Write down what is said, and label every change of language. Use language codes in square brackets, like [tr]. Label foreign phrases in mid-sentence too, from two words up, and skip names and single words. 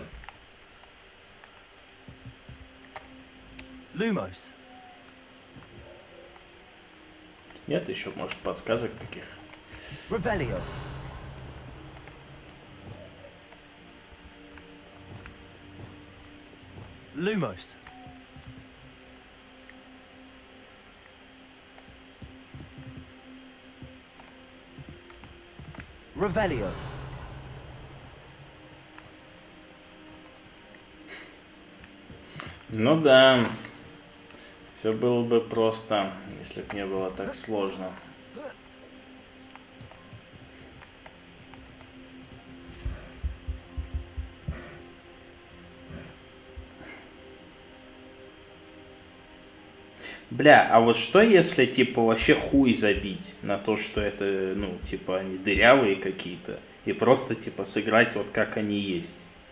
[ru] Lumos. Нет еще, может, подсказок каких? Revelio. Lumos. Revelio. Ну да. Все было бы просто, если бы не было так сложно. Бля, а вот что если, типа, вообще хуй забить на то, что это, ну, типа, они дырявые какие-то, и просто, типа, сыграть вот как они есть?